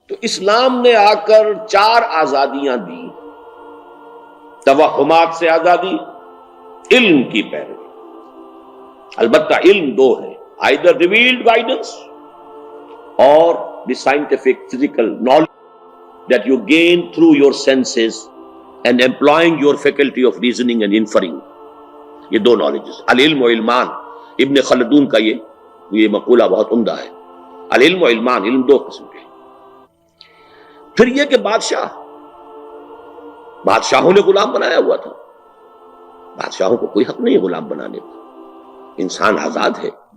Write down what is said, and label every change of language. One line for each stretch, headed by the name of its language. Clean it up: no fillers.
Urdu: تو اسلام نے آ کر 4 آزادیاں دی. توہمات سے آزادی، علم کی پیروی. البتہ علم 2 ہے،
English: either revealed guidance or the scientific physical knowledge that you gain through your senses and employing your faculty of reasoning and inferring.
Urdu: یہ 2 knowledges.
Arabic: العلم و علمان،
Urdu: ابن خلدون کا یہ مقولہ بہت عمدہ ہے.
Arabic: العلم و علمان،
Urdu: علم 2 قسم کے. پھر یہ کہ بادشاہوں نے غلام بنایا ہوا تھا. بادشاہوں کو کوئی حق نہیں ہے غلام بنانے کا. انسان آزاد ہے.